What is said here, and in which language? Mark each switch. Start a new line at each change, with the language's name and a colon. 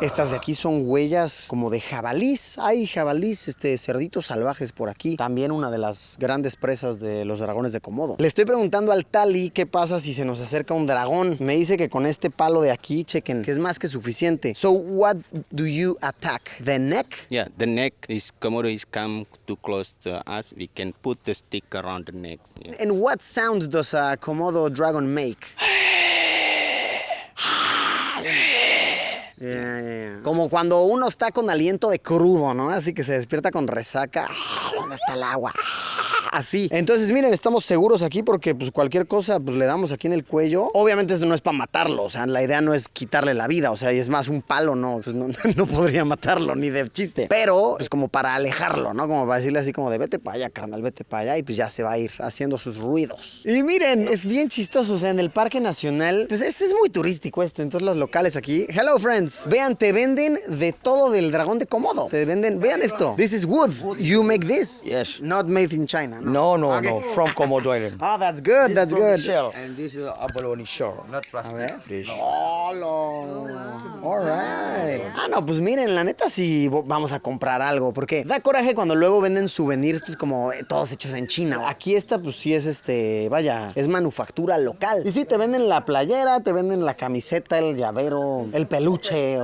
Spanish: Estas de aquí son huellas como de jabalís. Hay jabalís, cerditos salvajes por aquí. También una de las grandes presas de los dragones de Komodo. Le estoy preguntando al Tali qué pasa si se nos acerca un dragón. Me dice que con este palo de aquí, chequen, que es más que suficiente.
English: So, what do you attack? The neck? Yeah, the neck is Komodo is come too close to us. We can put the stick around the neck. Yeah. And what sound does a Komodo dragon make? Yeah.
Spanish: Como cuando uno está con aliento de crudo, ¿no? Así que se despierta con resaca. ¿Dónde está el agua? Así. Entonces, miren, estamos seguros aquí porque pues cualquier cosa pues le damos aquí en el cuello. Obviamente esto no es para matarlo, o sea, la idea no es quitarle la vida, o sea, y es más un palo, no, pues no podría matarlo ni de chiste. Pero pues como para alejarlo, ¿no? Como para decirle así como de vete para allá, carnal, vete para allá y pues ya se va a ir haciendo sus ruidos. Y miren, es bien chistoso, o sea, en el Parque Nacional, pues es muy turístico esto, entonces los locales aquí,
English: hello friends,
Spanish: vean, te venden de todo del dragón de Komodo. Te venden, vean esto.
English: This is wood. You make this? Yes. Not made in China. No, from Komodo Island. Oh, that's good, that's good. Shell. And this is abalone shell, not plastic. This. Oh, all right.
Spanish: Ah, no, pues miren, la neta sí vamos a comprar algo, porque da coraje cuando luego venden souvenirs, pues como todos hechos en China. Aquí esta, pues sí es vaya, es manufactura local. Y sí, te venden la playera, te venden la camiseta, el llavero, el peluche.